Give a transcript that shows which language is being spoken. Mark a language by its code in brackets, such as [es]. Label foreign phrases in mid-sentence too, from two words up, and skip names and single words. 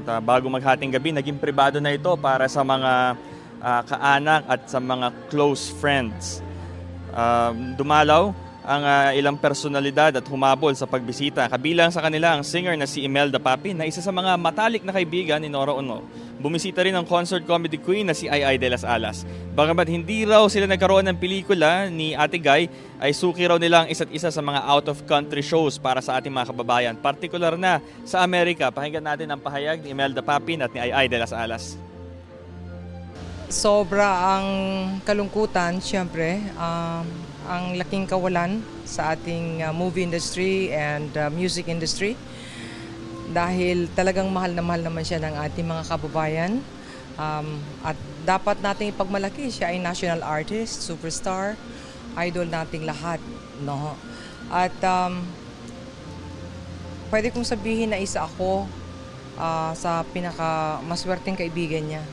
[tl] At bago maghating gabi, naging pribado na ito para sa mga kaanak at sa mga [en] close friends. [tl] Dumalaw ang ilang personalidad at humabol sa pagbisita. Kabilang sa kanila ang singer na si Imelda Papi na isa sa mga matalik na kaibigan ni Nora Aunor. Bumisita rin ang [en] concert comedy queen [tl] na si Ay de las Alas. Bagamat hindi raw sila nagkaroon ng pelikula ni Ate Guy, ay suki raw nila ang isa't isa sa mga [en] out-of-country shows [tl] para sa ating mga kababayan. Partikular na sa Amerika. Pakinggan natin ang pahayag ni Imelda Papi at ni Ay de las Alas. Sobra ang kalungkutan, siyempre, ang laking kawalan sa ating [en] movie industry and music industry [tl] dahil talagang mahal naman siya ng ating mga kababayan at dapat nating ipagmalaki siya ay [en] national artist, superstar, idol [tl] nating lahat, no? At pwede kong sabihin na isa ako sa pinakamaswerteng kaibigan niya.